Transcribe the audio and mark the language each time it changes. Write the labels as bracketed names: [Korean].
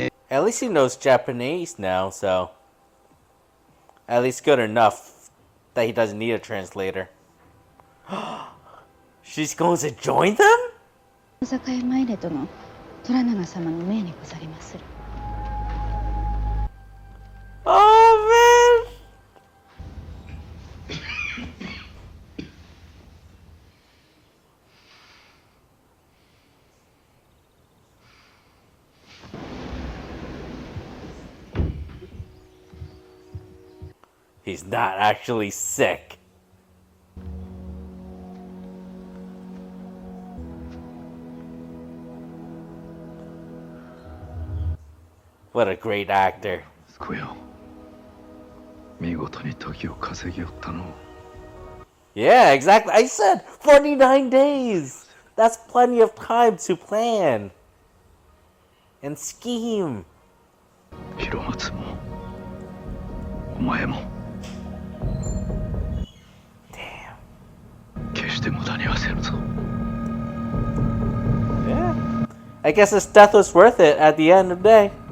[English] At least he knows Japanese now, so at least good enough that he doesn't need a translator. She's going to join them? [Japanese] 大坂へ参れとの虎長様の命にござりまする。 [English] Oh man! He's not actually sick. What a great actor. [Japanese] 息子よ、見事に時を稼ぎおったの。 [English] Yeah, exactly. I said 49 days. That's plenty of time to plan and scheme. [Japanese] 広松もお前も決して無駄にはせぬぞ。 [English] Yeah. I guess his death was worth it at the end of the day.